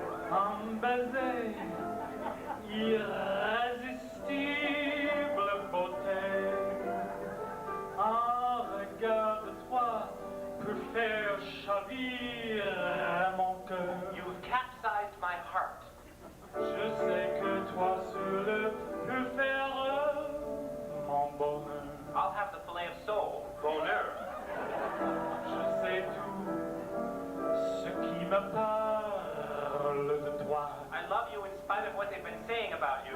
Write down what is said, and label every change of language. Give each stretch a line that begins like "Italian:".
French: Un baiser, irrésistible beauté. Un regard de toi peut faire chavirer mon cœur.
English: You've capsized my heart.
French: Je sais que toi seul peux faire mon bonheur.
English: I'll have the filet of soul.
French: Bonheur. Je sais tout ce qui me parle de toi.
English: I love you in spite of what they've been saying about you.